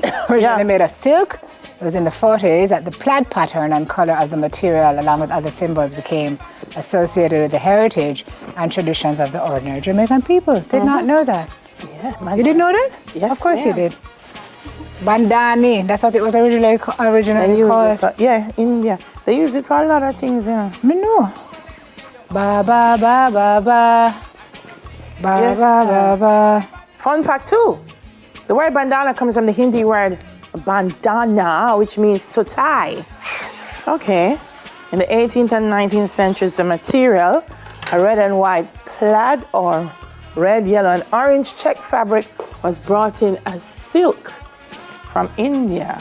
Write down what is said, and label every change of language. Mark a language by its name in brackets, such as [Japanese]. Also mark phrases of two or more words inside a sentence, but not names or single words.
[English] Originally made of silk. It was in the 40s that the plaid pattern and color of the material, along with other symbols, became associated with the heritage and traditions of the ordinary Jamaican people. Did not know that. Yeah, you didn't know that? Yes, of course you did. Bandani, that's what it was originally called. India. They use it for a lot of things, yeah. Me know. Ba ba ba ba ba. Ba yes, ba ba ba. Fun fact too. The word bandana comes from the Hindi word bandana, which means to tie. Okay. In the 18th and 19th centuries, the material, a red and white plaid or red, yellow, and orange check fabric, was brought in as silk from India.